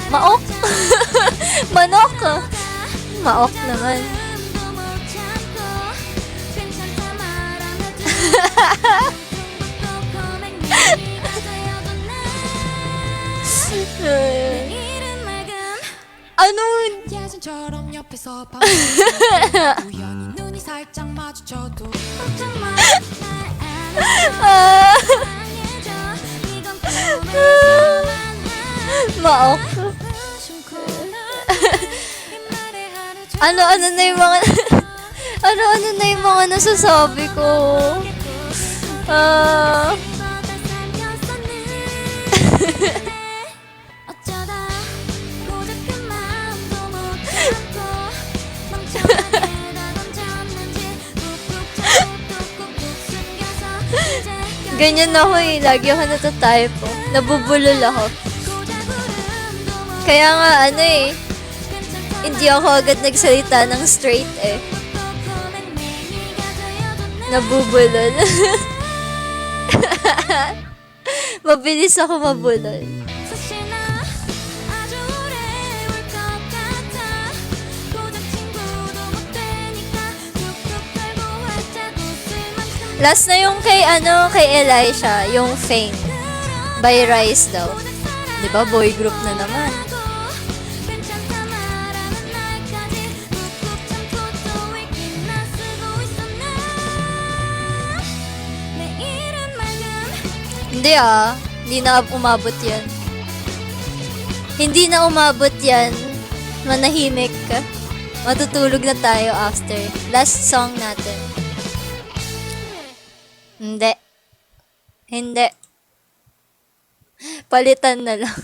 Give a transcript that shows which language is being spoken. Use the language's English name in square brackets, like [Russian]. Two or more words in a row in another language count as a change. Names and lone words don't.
[Filipino] Maok? Manok? Maok naman. Ano? [Korean] 예전처럼 옆에서 봐도 우연히 눈이 살짝 마주쳐도 걱정 마, 날 안아줘. 이건 꿈에서만 [Filipino] Maok. Ano na yung mga ano na yung mga nasasabi ko. [Korean] 어쩌다 고작 그 마음도 못 참고 멍청하게 다 던졌는지 꾹꾹 숨겨서 이제 [Filipino] Ganyan ako eh. Lagi ako natatayo po. Nabubulol ako. Kaya nga ano eh. Hindi ako agad nagsalita ng straight eh. Nabubulol. Mabilis ako mabulol. [Korean] 사실 나 아주 오래 울 것 같아 고작 친구도 못 되니까 툭툭 털고 활짝 웃을 만큼 [Filipino] Last na yung kay Elisha, yung Fame. By Rise daw. Diba, [English] boy group [Filipino] na naman. [Korean] 괜찮다 말하는 날까지 꾹꾹 참고 또 읽기나 쓰고 있었나 내 이름 맑은 [Filipino] Hindi hindi na umabot yan. Hindi na umabot yan. Manahimik ka. Matutulog na tayo after. [English] Last song [Filipino] natin. Hindi. Hindi. Palitan na lang.